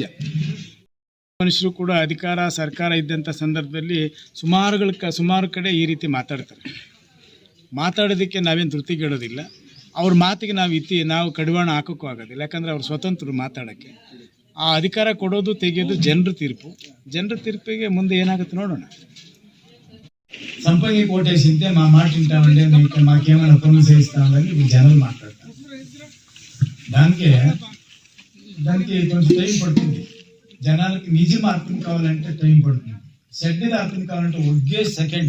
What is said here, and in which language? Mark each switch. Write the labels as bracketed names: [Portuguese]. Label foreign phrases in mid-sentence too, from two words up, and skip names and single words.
[Kannada] ಮನುಷ್ಯರು ಕೂಡ ಅಧಿಕಾರ ಸರ್ಕಾರ ಇದ್ದಂಥ ಸಂದರ್ಭದಲ್ಲಿ ಸುಮಾರು ಕಡೆ ಈ ರೀತಿ ಮಾತಾಡೋದಕ್ಕೆ ನಾವೇನು ಧೃತಿಗೆಡೋದಿಲ್ಲ. ಅವ್ರ ಮಾತಿಗೆ ನಾವು ಕಡಿವಾಣ ಹಾಕೋಕ್ಕೂ ಆಗೋದಿಲ್ಲ. ಯಾಕಂದರೆ ಅವ್ರು ಸ್ವತಂತ್ರರು ಮಾತಾಡೋಕ್ಕೆ. ಆ ಅಧಿಕಾರ ಕೊಡೋದು ತೆಗೆಯೋದು ಜನರ ತೀರ್ಪಿಗೆ ಮುಂದೆ ఏనాಗುತ್ತೆ ನೋಡೋಣ. [Telugu] సంపంగి కోటేసింటే మా మాట వింటామంటే మాకేమైనా పనులు చేయిస్తామని జనాలు మాట్లాడతారు. దానికి కొంచెం టైం పడుతుంది. జనాలకి నిజం అర్థం కావాలంటే టైం పడుతుంది. చెడ్డది అర్థం కావాలంటే ఒకే సెకండ్.